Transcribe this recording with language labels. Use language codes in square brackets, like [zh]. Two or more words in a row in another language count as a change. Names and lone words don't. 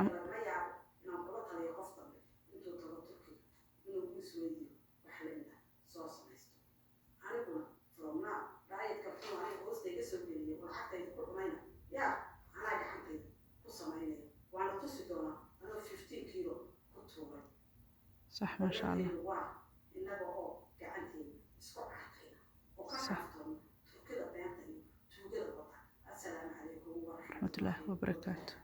[so] lagama yaabo inaan kula taliyo qof dambe intuu tago turkiga inuu isweydiyo wax la mid ah soo samaysto aniguna [en] from now [so] diet-ka muxuu aniga hoostayga soo geliyay oo lacagtayda ku cumayna yaa anaa gacantayda ku samaynaya waana tusi doonaa anoo 15 kilo ku tuuray [ar] صح ما شاء الله [so] waa innaga oo gacanteeda isku caatayna oo ka xaaftoona turkida beenta iyo tuugada wata [ar] السلام عليكم ورحمة الله وبركاته